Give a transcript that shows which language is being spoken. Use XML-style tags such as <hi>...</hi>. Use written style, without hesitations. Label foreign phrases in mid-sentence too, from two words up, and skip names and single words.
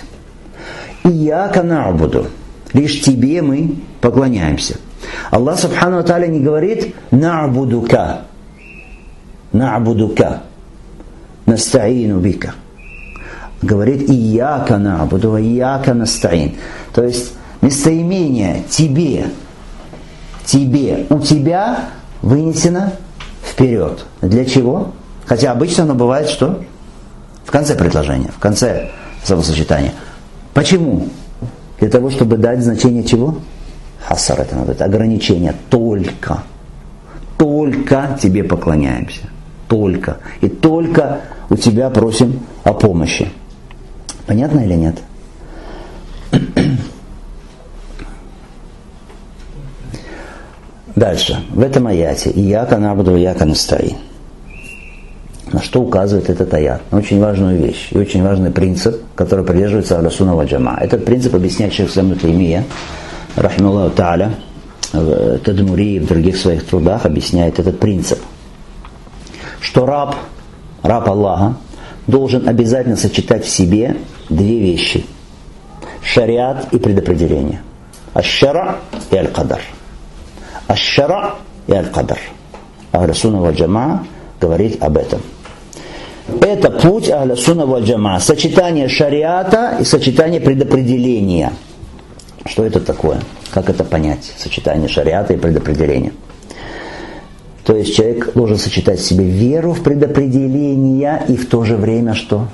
<ar>إياك نعبد.</ar> <ru>Лишь тебе мы поклоняемся.</ru> <ar>الله سبحانه وتعالى</ar> <ru>не говорит на'будука.</ru> <ar>نعبدك. نستعين بك. Говорит إياك نعبد وإياك نستعين.</ar> <ru>То есть местоимение тебе, у тебя вынесено вперед. Для чего? Хотя обычно оно бывает что? В конце предложения, в конце словосочетания. Почему? Для того, чтобы дать значение чего? Хасар, это надо, это ограничение. Только тебе поклоняемся. Только. И только у тебя просим о помощи. Понятно или нет? Дальше. В этом аяте</ru> <ar>«إياك نعبد وإياك نستعين».</ar> <ru>На что указывает этот аят? На очень важную вещь и очень важный принцип, который придерживается</ru> <ar>أهل السنة والجماعة.</ar> <ru>Этот принцип объясняет шейх Ислам ибн Таймия,</ru> <ar>رحمه الله تعالى,</ar> <ru>в Тадмури и в других своих трудах объясняет этот принцип. Что раб Аллаха, должен обязательно сочетать в себе две вещи. Шариат и предопределение.</ru> <ar>الشرع و القدر. الشرع و القدر. أهل السنة والجماعة</ar> <ru>говорит об этом. Это путь</ru> <ar>أهل السنة والجماعة.</ar> <ru>Сочетание шариата и сочетание предопределения. Что это такое? Как это понять? Сочетание шариата и предопределения. То есть человек должен сочетать в себе веру в предопределение и в то же время что?</ru>